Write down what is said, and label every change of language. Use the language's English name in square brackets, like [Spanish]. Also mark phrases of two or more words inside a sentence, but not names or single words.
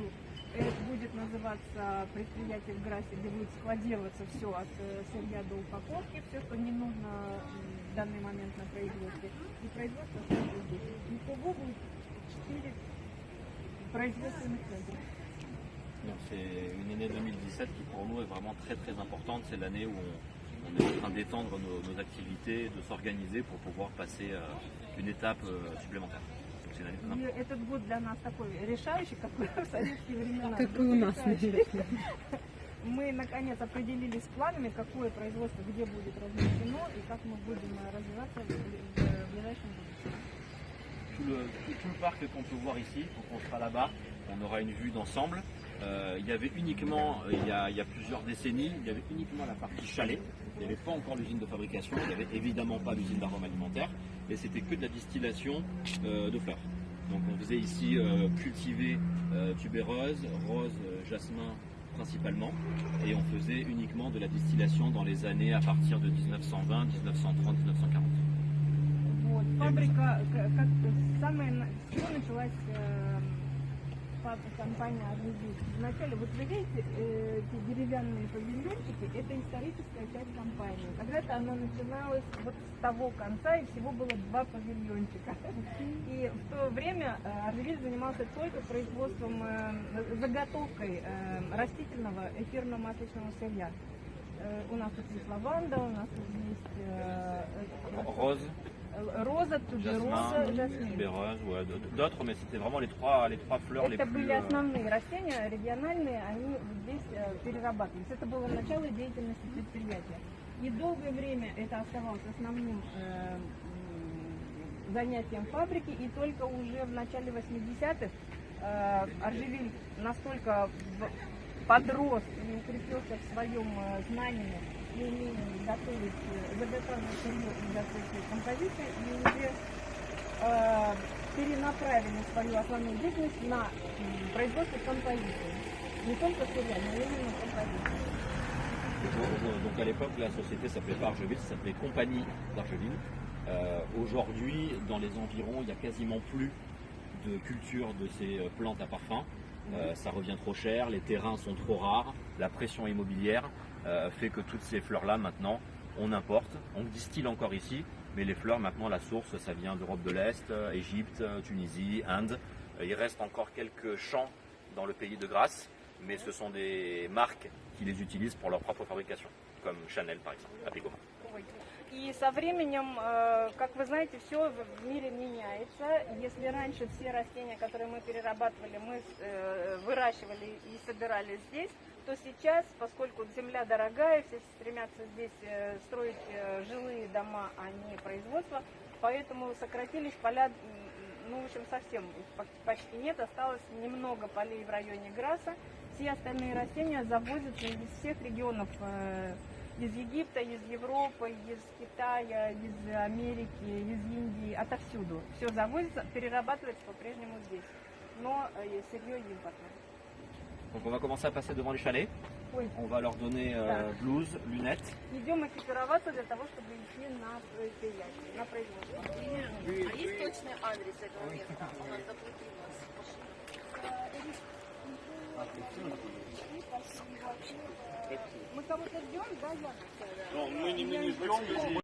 [Russian] Это будет называться предприятие в Грассе, где будет складироваться все от сырья до упаковки, все, что не нужно в данный момент на производстве. И производство остается здесь. Итого будет 4 производственных центра. [French] C'est une année 2017 qui pour nous est vraiment très très importante. C'est l'année où on est en train d'étendre nos activités, de s'organiser pour pouvoir passer une étape supplémentaire. Donc c'est une année très importante. [Russian] И этот год для нас такой решающий, как в советские времена. Как и у нас, наверное. Мы наконец определились с планами, какое производство где будет размещено и как мы будем развиваться в ближайшем будущем. [French] Tout le parc qu'on peut voir ici, quand on sera là-bas, on aura une vue d'ensemble. Il y avait uniquement, il y a plusieurs décennies, il y avait uniquement la partie chalet. Il n'y avait pas encore l'usine de fabrication, il n'y avait évidemment pas l'usine d'arômes alimentaires, et c'était que de la distillation de fleurs. Donc on faisait ici cultiver tubéreuse, rose, jasmin principalement, et on faisait uniquement de la distillation dans les années à partir de 1920, 1930, 1940. [Russian] Вот. Фабрика, как самая, с чего началась компания Аржевиль? Вначале, вот вы видите, эти деревянные павильончики, это историческая часть компании. Когда-то она начиналась вот с того конца, и всего было 2 павильончика. И в то время Аржевиль занимался только производством, заготовкой растительного эфирно-масличного сырья. У нас тут есть лаванда, у нас тут есть роза, тубероза, жасмин. [French] Tubéreuse, ouais, d'autres, mais c'était vraiment les trois fleurs les [Russian] Это [French] plus... [Russian] были основные растения, региональные, они здесь перерабатывались. Это было начало деятельности предприятия. И долгое время это оставалось основным занятием фабрики, и только уже в начале 80-х Аржевиль настолько подрос и укрепился в своем знании и умении заготовить сырье и готовить композиции, и уже перенаправили свою основную деятельность на производство композиции. Не только сырья, но именно композиции. [French] Donc à l'époque, la société s'appelait pas Argeville, ça s'appelait Compagnie d'Argeville. Aujourd'hui, dans les environs, il n'y a quasiment plus de culture de ces plantes à parfum. Ça revient trop cher, les terrains sont trop rares, la pression immobilière fait que toutes ces fleurs-là, maintenant, on importe. On distille encore ici, mais les fleurs, maintenant, la source, ça vient d'Europe de l'Est, Égypte, Tunisie, Inde. Il reste encore quelques champs dans le pays de Grasse, mais ce sont des marques qui les utilisent pour leur propre fabrication, comme Chanel, par exemple, Apicoma. [Russian] И со временем, как вы знаете, все в мире меняется. Если раньше все растения, которые мы перерабатывали, мы выращивали и собирали здесь, то сейчас, поскольку земля дорогая, все стремятся здесь строить жилые дома, а не производство, поэтому сократились поля, ну, в общем, совсем почти нет, осталось немного полей в районе Грасса. Все остальные растения завозятся из всех регионов из Египта, из Европы, из Китая, из Америки, из Индии, отовсюду. Все завозится, перерабатывается по-прежнему здесь, но сырье импортное. [French] Donc on va commencer à passer devant les chalets. Oui. On va leur donner blouse, lunettes. [Russian] Идем экипироваться для того, чтобы идти на предприятие, на производство. А есть точный адрес этого места? У нас заблудилась машина. Мы кого-то ждем, да, Яна? Non, мы не ждем.